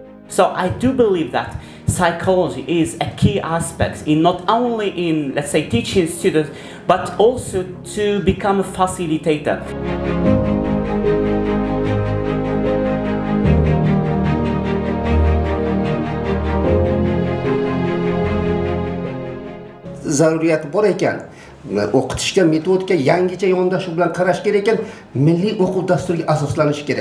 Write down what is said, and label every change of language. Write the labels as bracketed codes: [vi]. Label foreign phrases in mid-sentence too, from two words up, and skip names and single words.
[en] So I do believe that psychology is a key aspect in not only in, let's say, teaching students, but also to become a facilitator. [uz] Zaruriyati bor ekan. O'qitishga, metodika yangicha yondashuv bilan qarash kerak ekan, milliy o'quv dasturiga asoslanish kerak.